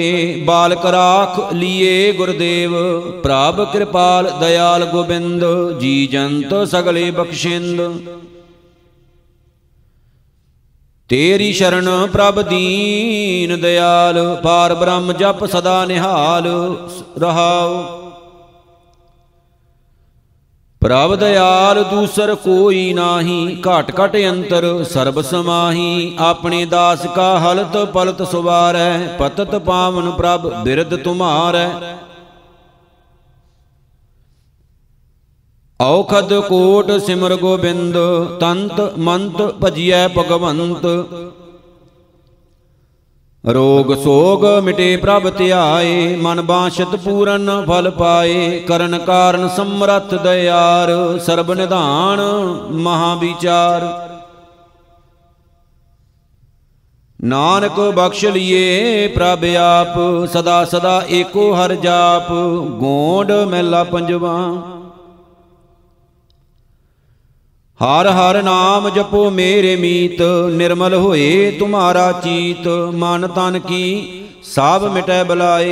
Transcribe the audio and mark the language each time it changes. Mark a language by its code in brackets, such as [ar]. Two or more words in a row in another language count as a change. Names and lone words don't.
[pa] ਬਾਲਕ ਰਾਖਿ ਲੀਏ ਗੁਰਦੇਵ, ਪ੍ਰਭ ਕਿਰਪਾਲ ਦਇਆਲ ਗੋਬਿੰਦ। ਜੀਅ ਜੰਤ ਸਗਲੇ ਬਖਸਿੰਦ, ਤੇਰੀ ਸਰਣਿ ਪ੍ਰਭ ਦੀਨ ਦਇਆਲ। ਪਾਰਬ੍ਰਹਮ ਜਪਿ ਸਦਾ ਨਿਹਾਲ ਰਹਾਉ। ਪ੍ਰਭ ਦਇਆਲ ਦੂਸਰ ਕੋਈ ਨਾਹੀ, ਘਟ ਘਟ ਅੰਤਰਿ ਸਰਬ ਸਮਾਹੀ। ਅਪਨੇ ਦਾਸ ਕਾ ਹਲਤੁ ਪਲਤੁ ਸਵਾਰੈ, ਪਤਿਤ ਪਾਵਨ ਪ੍ਰਭ ਬਿਰਦੁ ਤੁਮ੍ਹ੍ਹਾਰੈ। ਅਉਖਧ ਕੋਟਿ ਸਿਮਰਿ ਗੋਬਿੰਦ, ਤੰਤੁ ਮੰਤੁ ਭਜੀਐ ਭਗਵੰਤ। ਰੋਗ ਸੋਗ ਮਿਟੇ ਪ੍ਰਭ ਧਿਆਏ, ਮਨ ਬਾਂਛਤ ਪੂਰਨ ਫਲ ਪਾਏ। ਕਰਨ ਕਾਰਣ ਸਮਰਥ ਦਇਆਰ, ਸਰਬ ਨਿਧਾਨ ਮਹਾ ਬੀਚਾਰ। ਨਾਨਕ ਬਖਸਿ ਲੀਏ ਪ੍ਰਭਿ ਆਪਿ, ਸਦਾ ਸਦਾ ਏਕੋ ਹਰਿ ਜਾਪਿ। ਗੋਂਡ ਮਹਲਾ ਪੰਜਵਾ, ਹਰਿ ਹਰਿ ਨਾਮੁ ਜਪਹੁ ਮੇਰੇ ਮੀਤ। ਨਿਰਮਲ ਹੋਇ ਤੁਮ੍ਹ੍ਹਾਰਾ ਚੀਤ, ਮਨ ਤਨ ਕੀ ਸਭ ਮਿਟੈ ਬਲਾਇ।